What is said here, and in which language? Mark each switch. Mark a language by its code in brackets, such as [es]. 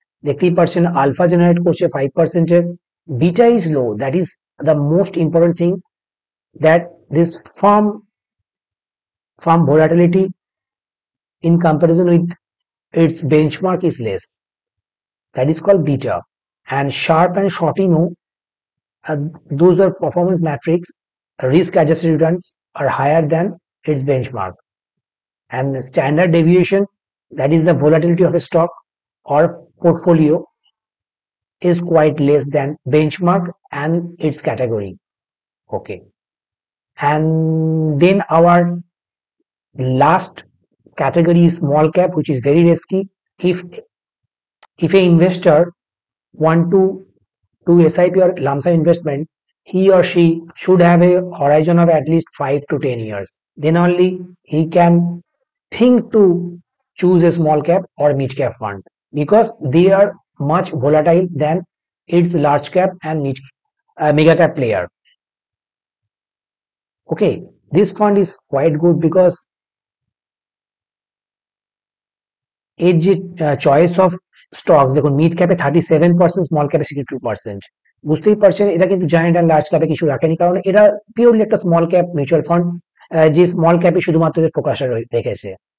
[bn] দেখতেই পাচ্ছেন alpha generate করছে 5% এর। [en] Beta is low, that is the most important thing, that this firm volatility in comparison with its benchmark is less. That is called beta. And sharp and Shortino, those are performance metrics. Risk adjusted returns are higher than its benchmark. And the standard deviation, that is the volatility of a stock or portfolio, is quite less than benchmark and its category. Okay. And then our last category is small cap, which is very risky. If a investor want to do SIP or lump sum investment, he or she should have a horizon of at least 5 to 10 years. Then only he can think to choose a small cap or mid cap fund, because they are much volatile than its large cap and mega cap player. Okay, this fund is quite good because [bn] এর যে choice of stocks দেখুন, mid ক্যাপে 37%, small ক্যাপে 62%। বুঝতেই পারছেন এটা কিন্তু giant and large ক্যাপে কিছু রাখেনি, কারণ এরা পিওরলি একটা স্মল ক্যাপ মিউচুয়াল ফান্ড, যে স্মল ক্যাপে শুধুমাত্র ফোকাস রেখেছে।